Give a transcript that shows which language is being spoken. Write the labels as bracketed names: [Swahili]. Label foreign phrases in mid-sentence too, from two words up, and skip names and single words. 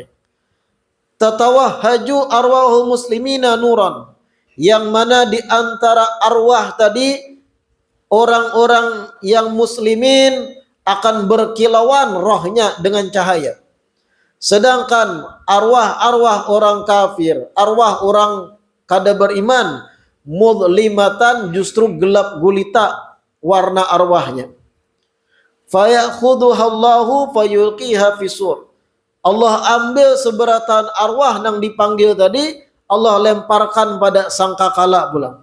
[Arabic] تتوهج أرواح المسلمين نورا. [Indonesian] Yang mana di antara arwah tadi, orang-orang yang muslimin akan berkilauan rohnya dengan cahaya. Sedangkan arwah-arwah orang kafir, arwah orang kada beriman, mudlimatan, justru gelap gulita warna arwahnya. [Arabic] فيأخذها الله فيلقيها في الصور. [Indonesian] Allah ambil seberatan arwah yang dipanggil tadi, Allah lemparkan pada sangkakala pulang.